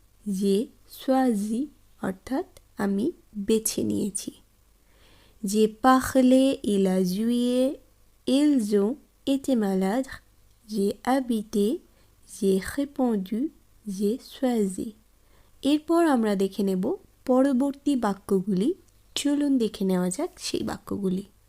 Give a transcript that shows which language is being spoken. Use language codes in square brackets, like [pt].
[fr] j'ai choisi [bn] অর্থাৎ আমি বেছে নিয়েছি। [fr] j'ai parlé, il a joué, ils ont été malades, j'ai habité, j'ai répondu, j'ai choisi. [bn] এরপর আমরা দেখে নেব পরবর্তী বাক্যগুলি। চলুন দেখে নেওয়া যাক সেই বাক্যগুলি।